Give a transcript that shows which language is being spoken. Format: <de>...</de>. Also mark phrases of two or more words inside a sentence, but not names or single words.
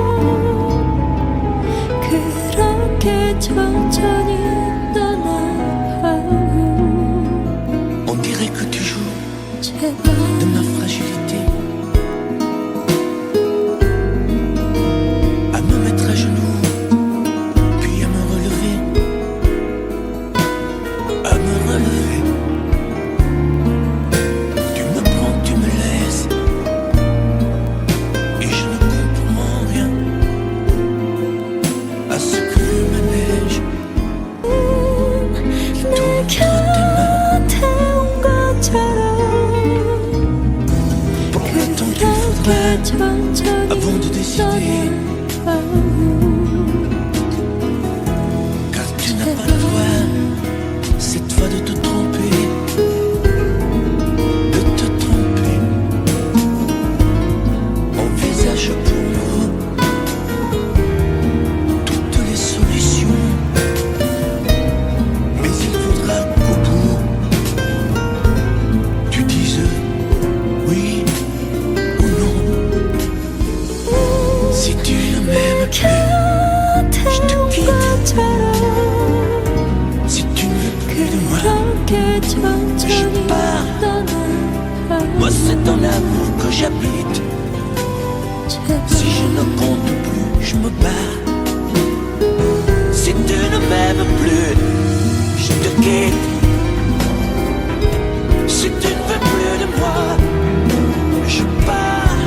<ko>그렇게 천천히 떠나봐요</ko> <fr>On dirait que tu joues</fr> <ko>제발</ko> <fr>de ma fragilité, à me mettre à genoux, puis à me relever, à me relever. Tu me prends, tu me laisses, et je ne comprends rien à ce que ma neige qui tourne entre tes mains.</fr> <ko>곁에 온 것처럼</ko> <fr>Pour le temps qu'il faudrait</fr> <ko>그렇게 천천히</ko> <fr>avant de décider,</fr> <ko>떠나봐요</ko> <fr>car tu n'as pas le droit cette fois de te tromper, de te tromper. Envisage pour nous toutes les solutions, mais il faudra qu'au bout tu dises oui ou non. Si tu ne m'aimes plus, je te quitte. Si tu ne veux plus de moi,</fr> <ko>그렇게 천천히</ko> <fr>pars.</fr> <ko>떠나봐요</ko> <fr>moi c'est dans l'amour que j'habite. Si je ne compte plus, je me bats. Si tu ne m'aimes plus, je te quitte. Si tu ne veux plus de moi, je pars.</fr>